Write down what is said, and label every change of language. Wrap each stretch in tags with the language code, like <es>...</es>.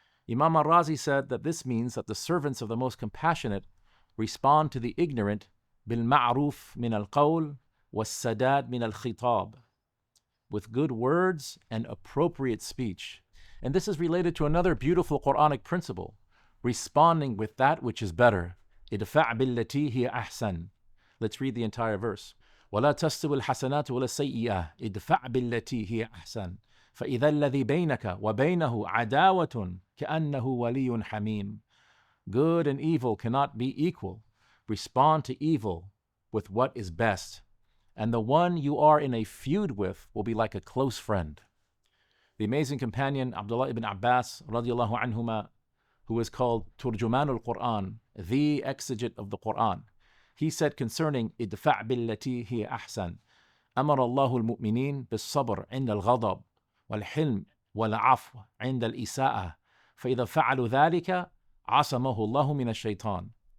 <en>Imam al-Razi said that this means that the servants of the most compassionate respond to the ignorant بِالْمَعْرُوفِ مِنَ الْقَوْلِ وَالسَّدَادِ مِنَ الْخِطَابِ, with good words and appropriate speech. And this is related to another beautiful Quranic principle, responding with that which is better.</en> <ar>ادفع بالتي هي أحسن.</ar> <en>Let's read the entire verse.</en> <ar>ولا تستوي الحسنات ولا السيئة ادفع بالتي هي أحسن فإذا الذي بينك وبينه عداوة كأنه ولي حميم.</ar> <en>Good and evil cannot be equal. Respond to evil with what is best, and the one you are in a feud with will be like a close friend. The amazing companion Abdullah ibn Abbas radiallahu anhuma, who is called Turjuman al-Quran, the exegete of the Quran, he said concerning idfa' billati hiya ahsan, أمر الله المؤمنين بالصبر عند الغضب والحلم والعفو عند الإساءة فإذا فعلوا ذلك عصمه الله من الشيطان.</en>